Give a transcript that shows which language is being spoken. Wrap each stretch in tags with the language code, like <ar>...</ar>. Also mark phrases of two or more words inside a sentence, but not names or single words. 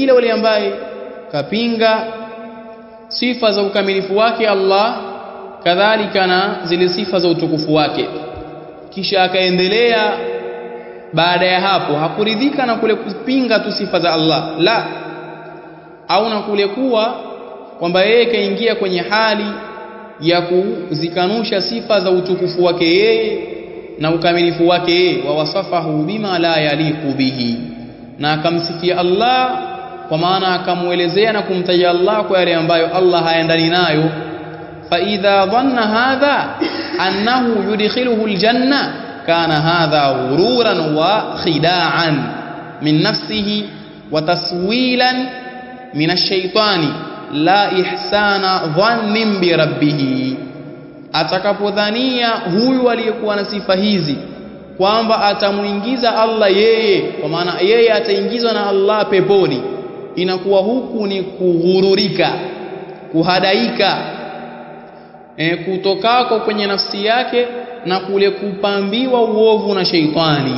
<sw>kila yule ambaye kapinga sifa za ukamilifu wake Allah, kadhalika na zile sifa za utukufu wake, kisha akaendelea baada ya hapo hakuridhika na kule kupinga tu sifa za Allah, la, au na kule kuwa kwamba yeye kaingia kwenye hali ya kuzikanusha sifa za utukufu wake yeye na ukamilifu wake yeye.</sw> <ar>ووصفه بما لا يليق به,</ar> <sw>na akamsifia Allah kwa maana akamuelezea na kumtaja Allah kwa yale ambayo Allah haendani nayo.</sw> <ar>فإذا ظن هذا أنه يدخله الجنة كان هذا غرورا وخداعا من نفسه وتسويلا من الشيطان لا إحسان ظن بربه.</ar> <sw>Atakapodhania huyu aliyekuwa na sifa hizi kwamba atamuingiza Allah yeye, kwa maana yeye ataingizwa na Allah peponi, inakuwa huku ni kughururika, kuhadaika kutokako kwenye nafsi yake na kule kupambiwa uovu na sheitani.</sw>